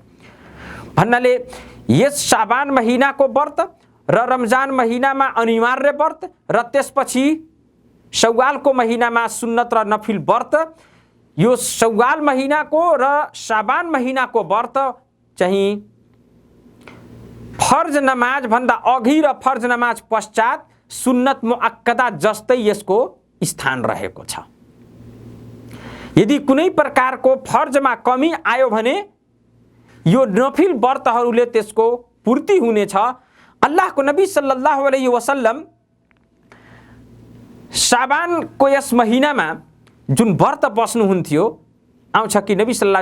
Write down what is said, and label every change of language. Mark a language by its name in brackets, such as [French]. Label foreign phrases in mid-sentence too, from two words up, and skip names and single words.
[Nepali] भन्नाले यस शाबान महिनाको व्रत र रमजान महिनामा अनिवार्य व्रत र त्यसपछि शव्वालको महिनामा सुन्नत र नफिल व्रत, यो शव्वाल महिनाको र शाबान महिनाको व्रत चाहिँ फर्ज नमाज भन्दा अघि र फर्ज नमाज पश्चात [Arabic] سنة مؤكدة [Nepali] जस्तै यसको स्थान रहेको छ। यदि कुनै प्रकारको फर्जमा कमी आयो भने यो नफिल व्रतहरूले त्यसको पूर्ति हुनेछ। अल्लाहको नबी [Arabic] صلى الله عليه وسلم [Nepali] शाबानको यस महिनामा जुन व्रत बस्नुहुन्थ्यो, आउँछ कि नबी सल्लल्लाहु